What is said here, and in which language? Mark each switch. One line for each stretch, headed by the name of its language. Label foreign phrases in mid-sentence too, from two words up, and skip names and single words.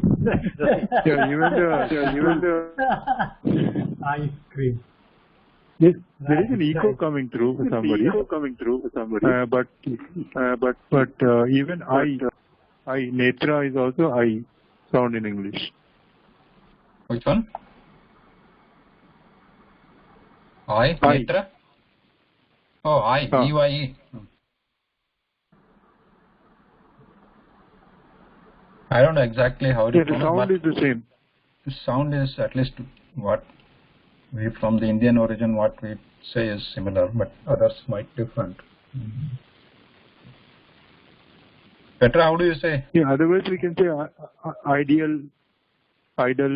English: Yeah, even the Ice cream. there is an echo coming through for somebody. But even I netra is also I sound in English. Which one? I? Netra? Oh, I. E-Y-E. I don't know exactly how it is. The sound is the same. The sound is at least what we from the Indian origin, what we say is similar, but others might different. Petra, how do you say? Yeah, otherwise we can say ideal, idle.